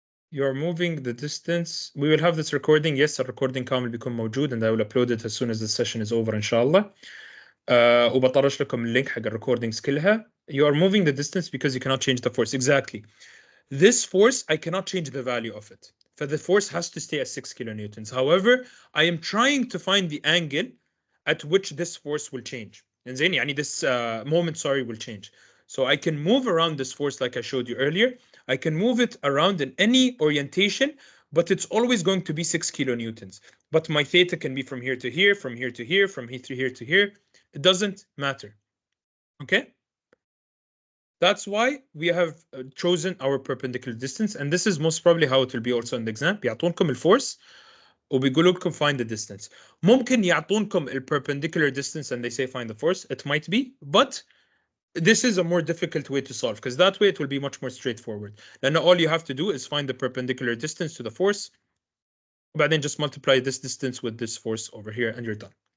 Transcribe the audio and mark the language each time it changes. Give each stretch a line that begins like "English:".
English: You are moving the distance. We will have this recording. Yes,
Arabic: الrecording كامل بيكون موجود
English: and I will upload it as soon as the session is over
Arabic: إن شاء الله. وبطرش لكم اللينك حق الrecordings كلها.
English: You are moving the distance because you cannot change the force. Exactly. This force, I cannot change the value of it. So the force has to stay at 6 kilonewtons. However, I am trying to find the angle at which this force will change. And then, يعني this moment, will change. So I can move around this force like I showed you earlier. I can move it around in any orientation, but it's always going to be 6 kilonewtons. But my theta can be from here to here, from here to here, from here to here to here. It doesn't matter. Okay? That's why we have chosen our perpendicular distance, and this is most probably how it will be also in the exam.
Arabic: بيعطونكم الفورس وبيقولوا لكم
English: find the distance.
Arabic: ممكن يعطونكم
English: perpendicular distance and they say find the force. It might be, but this is a more difficult way to solve because that way it will be much more straightforward. Then all you have to do is find the perpendicular distance to the force, but then just multiply this distance with this force over here and you're done.